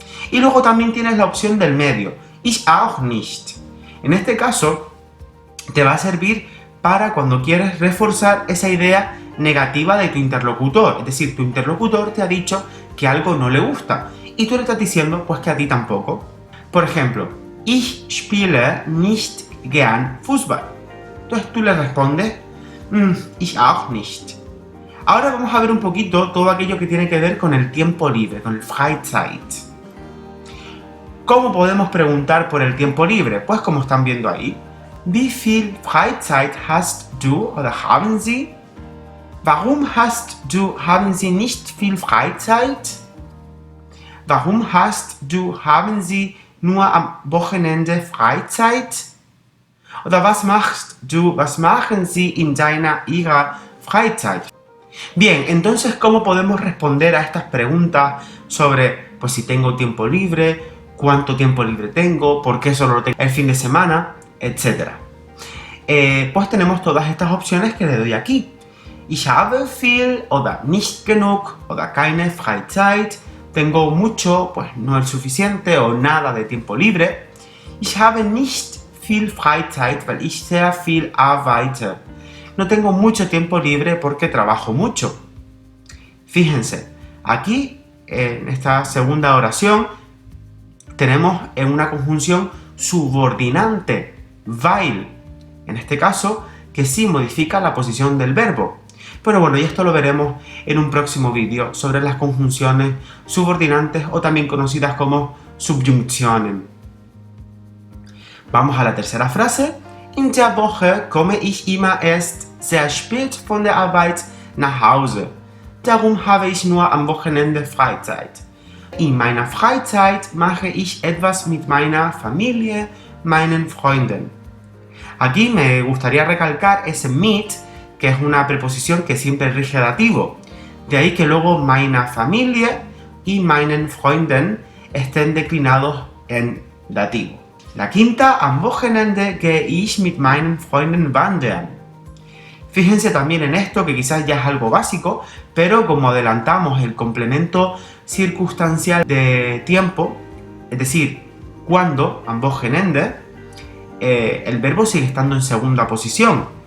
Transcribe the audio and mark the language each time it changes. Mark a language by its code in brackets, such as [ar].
[es] Y luego también tienes la opción del medio, [de] ich auch nicht. [es] En este caso, te va a servir para cuando quieres reforzar esa idea negativa de tu interlocutor. Es decir, tu interlocutor te ha dicho que algo no le gusta y tú le estás diciendo pues que a ti tampoco. Por ejemplo, [de] ich spiele nicht gern Fußball. [es] Entonces tú le respondes, [de] ich auch nicht. [es] Ahora vamos a ver un poquito todo aquello que tiene que ver con el tiempo libre, con el Freizeit. ¿Cómo podemos preguntar por el tiempo libre? Pues como están viendo ahí. [de] Wie viel Freizeit hast du oder haben Sie? Warum haben Sie nicht viel Freizeit? Warum haben Sie nur am Wochenende Freizeit? Oder was machen Sie in Ihrer Freizeit? [es] Bien, entonces, ¿cómo podemos responder a estas preguntas sobre pues si tengo tiempo libre, cuánto tiempo libre tengo, por qué solo lo tengo el fin de semana, etcétera? Pues tenemos todas estas opciones que le doy aquí. [de] Ich habe viel oder nicht genug oder keine Freizeit. [es] Tengo mucho, pues no el suficiente o nada de tiempo libre. [de] Ich habe nicht viel Freizeit, weil ich sehr viel arbeite. [es] No tengo mucho tiempo libre porque trabajo mucho. Fíjense, aquí en esta segunda oración tenemos una conjunción subordinante, weil, en este caso, que sí modifica la posición del verbo. Pero bueno, y esto lo veremos en un próximo vídeo sobre las conjunciones subordinantes o también conocidas como Subjunktionen. Vamos a la tercera frase. [de] In der Woche komme ich immer erst sehr spät von der Arbeit nach Hause. Darum habe ich nur am Wochenende Freizeit. In meiner Freizeit mache ich etwas mit meiner Familie, meinen Freunden. [es] Aquí me gustaría recalcar ese mit, que es una preposición que siempre rige dativo. De ahí que luego [de] meine Familie [es] y [de] meinen Freunden [es] estén declinados en dativo. La quinta, [de] am Wochenende gehe ich mit meinen Freunden wandern. [es] Fíjense también en esto, que quizás ya es algo básico, pero como adelantamos el complemento circunstancial de tiempo, es decir, cuando, [de] am Wochenende, [es] el verbo sigue estando en segunda posición.